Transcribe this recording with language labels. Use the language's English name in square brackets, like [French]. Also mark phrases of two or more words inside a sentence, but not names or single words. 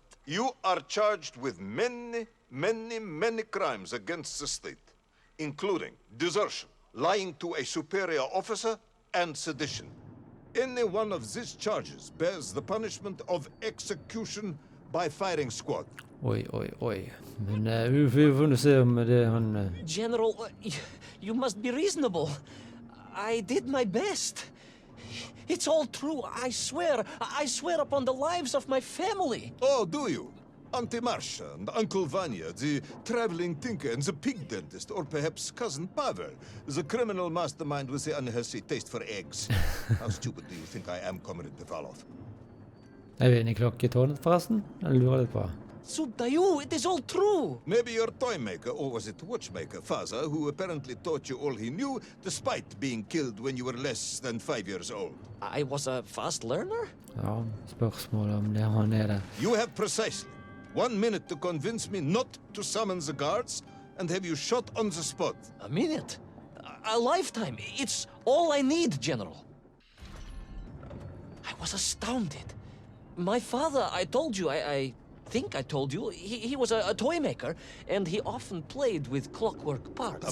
[English] You are charged with many crimes against the state, including desertion, lying to a superior officer, and sedition. Any one of these charges bears the punishment of execution by firing squad. [Norwegian] Oi. Men vi får se om det han... [English] General, you must be reasonable. I did my best. It's all true, I swear. I swear upon the lives of my family. Oh, do you? Auntie Marcia and Uncle Vanya, the traveling tinker and the pig dentist, or perhaps cousin Pavel, the criminal mastermind with the unhealthy taste for eggs. How stupid do you think I am, Comrade Devalov? [Norwegian] Er vi inne I klokketårnet forresten? Jeg lurer litt på. [English] Sudayu, it is all true. Maybe your toymaker, or was it watchmaker, father, who apparently taught you all he knew, despite being killed when you were less than 5 years old. I was a fast learner? [Norwegian] Ja, spørsmålet om det han det. [English] You have precisely 1 minute to convince me not to summon the guards and have you shot on the spot. A minute? A lifetime? It's all I need, General. I was astounded. My father, I told you, I think I told you, he was a toy maker, and he often played with clockwork parts.